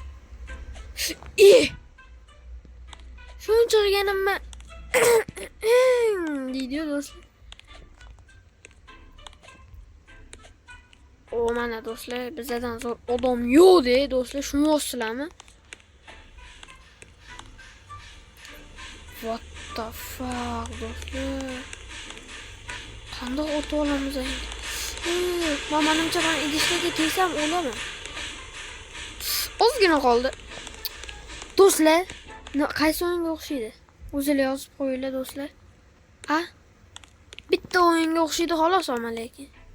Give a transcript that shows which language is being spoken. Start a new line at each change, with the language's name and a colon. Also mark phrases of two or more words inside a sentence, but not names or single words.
Uzbek: Shuncha qilganimni deydi do'stlar. Mana do'stlar, bizdan zo'r odam yo'q-da, do'stlar, shuni yozsizlarmi?
English: What the fuck do'stlar?
Uzbek: Qanday o'tib olamiz endi? Manimcha men idishlarga tegsam o'laman. Ozgina qoldi. Do'stlar, qaysi o'yinga o'xshaydi? O'zinglar yozib qo'yinglar do'stlar. Bitta o'yinga o'xshaydi xolos ama lekin.